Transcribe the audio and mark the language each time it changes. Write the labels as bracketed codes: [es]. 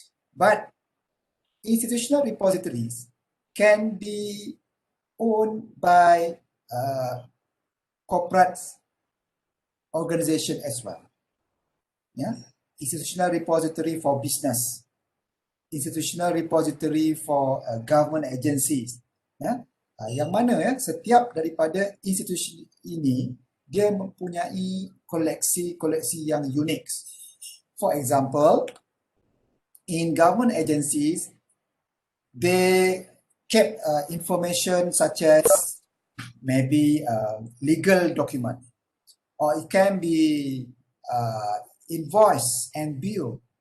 [en] But institutional repositories can be owned by corporate organization as well. Institutional repository for business, institutional repository for government agencies. [ms] Yang mana setiap daripada institusi ini dia mempunyai koleksi-koleksi yang unik. [en] For example, in government agencies, they keep information such as maybe legal document, or it can be invoice and bill.